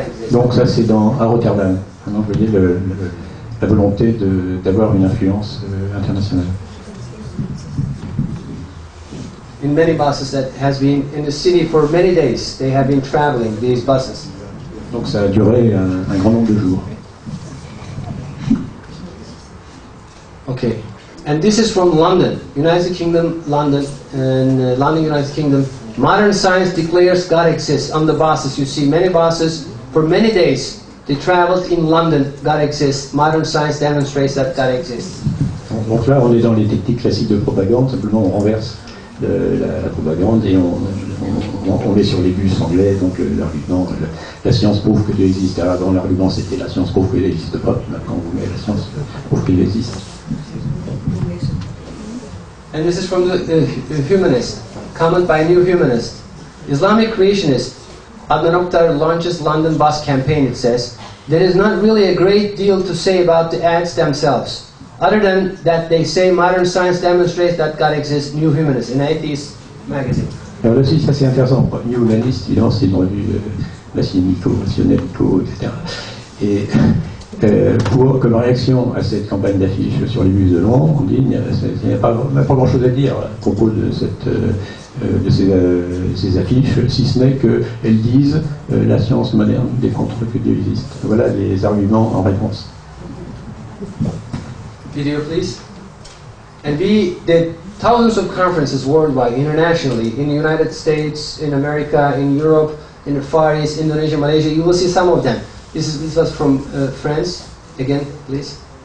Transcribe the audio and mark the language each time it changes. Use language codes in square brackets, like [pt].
[fr] Donc, ça, c'est à Rotterdam. Donc, vous voyez la volonté d'avoir une influence internationale. [en] In many buses that has been in the city for many days, they have been traveling, these buses. [fr] Donc, ça a duré un grand nombre de jours. [en] Okay, and this is from London, United Kingdom, London, and London, United Kingdom. Modern science declares God exists. On the buses, you see many buses for many days. They traveled in London. God exists. Modern science demonstrates that God exists. [fr] Donc là, on est dans les techniques classiques de propagande. Simplement, on renverse la propagande et on met sur les bus anglais. Donc l'argument, la science prouve que Dieu existe. Avant, l'argument c'était la science prouve qu'il n'existe pas. Maintenant, on vous met la science prouve qu'il existe. [en] And this is from the humanist. Comment by New Humanist. Islamic creationist Adnan Oktar launches London bus campaign, it says. There is not really a great deal to say about the ads themselves, other than that they say modern science demonstrates that God exists. New Humanist, an atheist magazine. [fr] Alors là aussi, ça c'est intéressant. New Humanist, évidemment, c'est une revue nationalico, etc. Et comme réaction à cette campagne d'affiches sur les bus de Londres, on dit il n'y a pas grand-chose à dire à propos de ces affiches, si ce n'est qu'elles disent la science moderne démontre que Dieu existe. Voilà les arguments en réponse. Video, please. [en] And we did thousands of conferences worldwide, internationally, in the United States, in America, in Europe, in the Far East, Indonesia, Malaysia. You will see some of them. This was from France. Again, please.